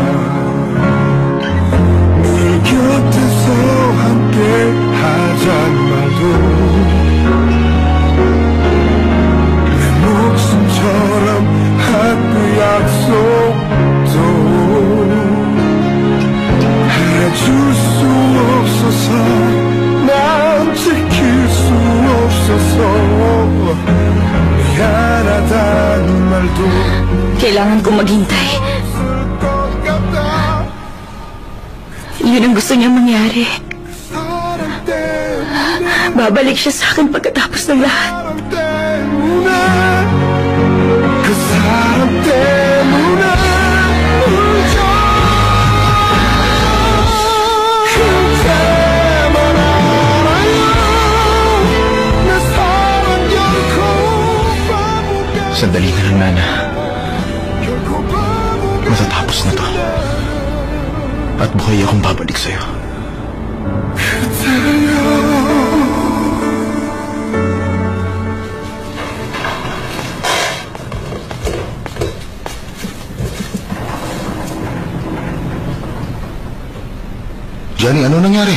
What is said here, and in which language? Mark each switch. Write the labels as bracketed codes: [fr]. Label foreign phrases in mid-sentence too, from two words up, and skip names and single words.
[ko] 늘 곁에서 함께 하잔 말도 목숨처럼 한 그 약속도 해줄 수 없어서 난 지킬 수 없어서 미안하다는 말도 [tl] Kailangan kong maghintay. Yun ang gusto niya mangyari. [ko] 사랑 때문에 [tl] Babalik siya sa akin pagkatapos ng lahat. [ko] 그 사람 때문에 울죠 그때만 알아요 내 사랑 결코 바보가 [tl] Sandali na lang, Nana. [ko] 결코 바보가 [tl] Matatapos na to. At buhay akong babalik sa'yo. Johnny, ano nangyari?